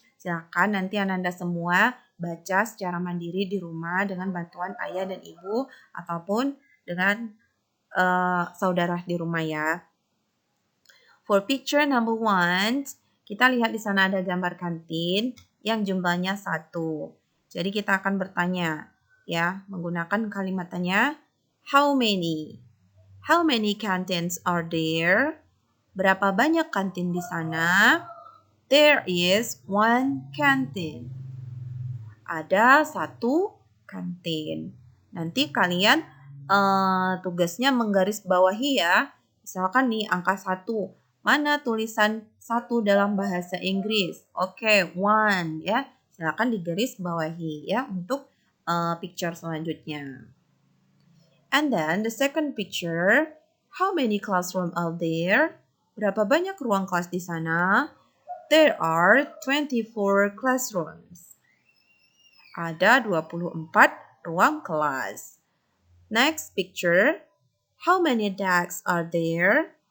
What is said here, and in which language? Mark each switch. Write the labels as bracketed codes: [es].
[id] Silakan nanti Anda semua baca secara mandiri di rumah dengan bantuan ayah dan ibu ataupun dengan saudara di rumah ya. [en] For picture number 1, [id] kita lihat di sana ada gambar kantin yang jumlahnya 1. Jadi kita akan bertanya ya, menggunakan kalimat tanya, [en] how many? How many canteens are there? [id] Berapa banyak kantin di sana? [en] There is one canteen. [id] Ada satu kantin. Nanti kalian tugasnya menggarisbawahi ya. Misalkan nih angka 1. Mana tulisan 1 dalam bahasa Inggris? Oke, one ya. Silakan digarisbawahi ya untuk picture selanjutnya. [en] And then the second picture, how many classroom are there? [id] Berapa banyak ruang kelas di sana? [en] There are 24 classrooms. [id] Ada 24 ruang kelas. [en] Next picture, how many desks are there?